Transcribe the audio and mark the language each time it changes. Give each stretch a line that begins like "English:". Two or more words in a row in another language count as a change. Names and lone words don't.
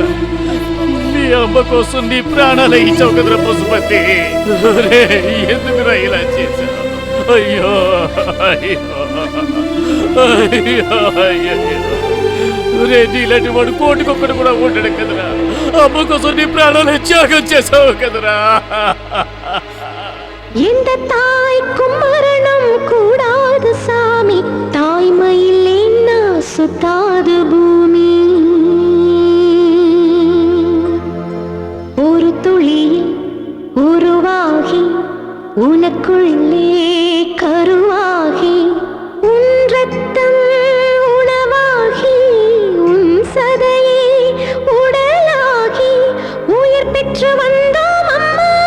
Telugu: నీ అమ్మ కోసం నీ ప్రాణాలే ఇచ్చావు కదరా పశుపతి. ఎందుకురా ఇలా చేశావు? అయ్యో అయ్యో అయ్యో అయ్యో. నీలాంటి వాడు కోటికొక్కడు కూడా ఉండడు కదరా. అమ్మ కోసం నీ ప్రాణాలు త్యాగం చేసావు కదరా.
Tamil: எந்த தாய்க்கும் மரணம் கூடாது சாமி, தாய்மையில்லைன்னா சுத்தாது பூமி. ஒரு துளியில் உருவாகி உனக்குள்ளே கருவாகி உன் ரத்தம் உணவாகி உன் சதையே உடலாகி உயிர் பெற்று வந்தோம் அம்மா.